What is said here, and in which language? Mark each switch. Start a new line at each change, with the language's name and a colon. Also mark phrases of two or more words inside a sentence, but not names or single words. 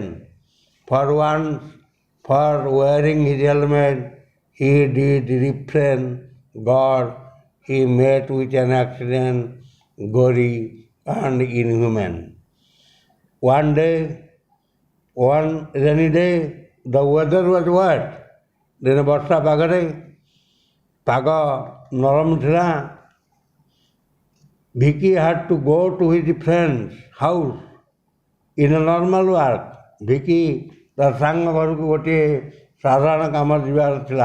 English: For once, for wearing his helmet, he did refrain. God, he met with an accident, gory and inhuman. One rainy day, the weather was wet.
Odia: ଦିନେ ବର୍ଷା ପାଗରେ ପାଗ ନରମ ଥିଲା।
English: Vicky had to go to his friend's house in a normal work.
Odia: ଭିକି ତା ସାଙ୍ଗ ଘରକୁ ଗୋଟିଏ ସାଧାରଣ କାମରେ ଯିବାର ଥିଲା।